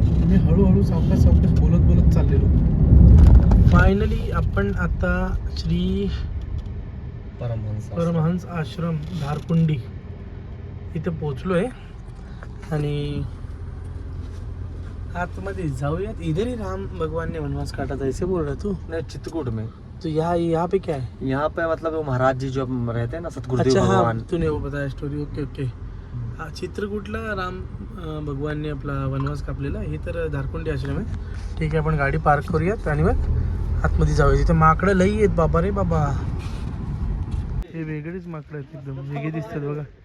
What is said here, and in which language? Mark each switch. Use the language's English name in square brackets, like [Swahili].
[Marathi] मी हळूहळू सावकाश बोलत चाललेलो. फायनली आपण आता श्री परमहंस आश्रम धारकुंडी इथं पोचलो आहे आणि आतमध्ये जाऊयात. [Hindi] इधर ही राम भगवान ने वनवास काटा था, ऐसे बोल रहा तू? नहीं, चित्रकूट में. तो यहाँ पे क्या है? यहाँ पे मतलब वो महाराज जी जो रहते हैं ना, सतगुरुदेव अच्छा भगवान. हाँ, तूने वो बताया स्टोरी. Okay okay. [Marathi] हा चित्रकूटला राम भगवानने आपला वनवास कापलेला, हे तर धारकुंडी आश्रम आहे. ठीक आहे, आपण गाडी पार्क करूयात आणि मग आतमध्ये जाऊया. तिथे माकडं लई आहेत बाबा रे बाबा, हे वेगळीच माकडं आहेत, एकदम वेगळे दिसतात बघा.